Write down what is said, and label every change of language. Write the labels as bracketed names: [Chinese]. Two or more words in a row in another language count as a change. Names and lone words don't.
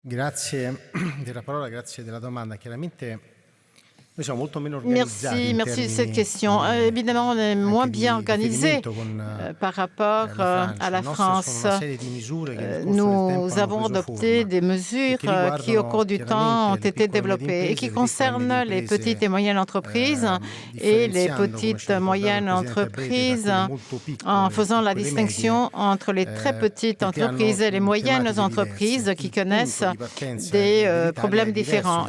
[Italian] Grazie della parola, grazie della domanda. Chiaramente noi siamo molto meno organizzati. [French] Merci de cette question. Évidemment, on est moins bien organisé par rapport à la France. Nous avons adopté des mesures qui, au cours du temps, ont été développées et qui concernent les petites et moyennes entreprises et les petites et moyennes entreprises en faisant la distinction entre les très petites entreprises et les moyennes entreprises qui connaissent des problèmes différents.